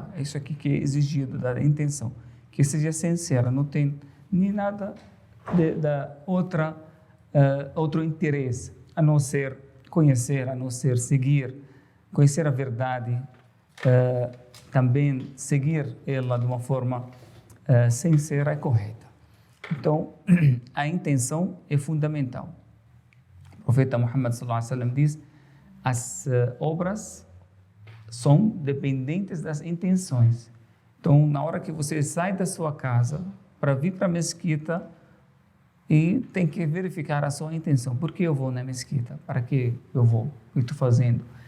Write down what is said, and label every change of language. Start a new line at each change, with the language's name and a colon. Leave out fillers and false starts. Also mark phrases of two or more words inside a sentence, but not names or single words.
Portuguese: É isso aqui que é exigido da intenção, que seja sincera, não tem nem nada outro interesse, a não ser conhecer, a não ser seguir, conhecer a verdade, também seguir ela de uma forma sincera e correta. Então, a intenção é fundamental. O profeta Muhammad
Arabic: صلى الله عليه وسلم
Portuguese: diz: as obras são dependentes das intenções. Então, na hora que você sai da sua casa para vir para a mesquita, e tem que verificar a sua intenção. Por que eu vou na mesquita? Para que eu vou? O que estou fazendo?